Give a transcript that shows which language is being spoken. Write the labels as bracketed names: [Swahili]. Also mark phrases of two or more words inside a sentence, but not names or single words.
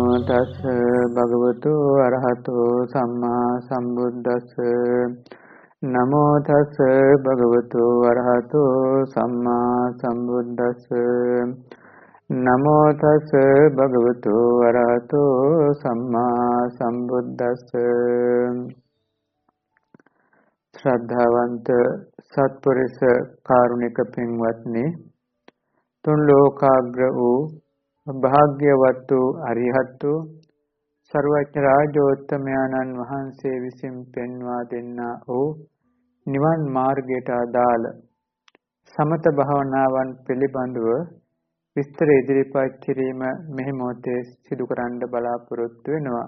[Pali] තස් භගවතු අරහතෝ සම්මා සම්බුද්දස්ස නමෝ තස් භගවතු අරහතෝ සම්මා සම්බුද්දස්ස නමෝ තස් භගවතු අරහතෝ සම්මා සම්බුද්දස්ස [Sinhala] ශ්‍රද්ධාවන්ත සත්පුරුෂ කාරුණික පින්වත්නි තුන් ලෝකාග්‍ර වූ භාග්‍යවත් වූ අරිහත් වූ සර්වඥ රාජෝත්තමයන්න් වහන්සේ විසින් පෙන්වා දෙන්නා වූ නිවන් මාර්ගයට අදාළ සමත භාවනාවන් පිළිබඳව විස්තර ඉදිරිපත් කිරීම මෙහි මොහොතේ සිදු කරන්න බලාපොරොත්තු වෙනවා.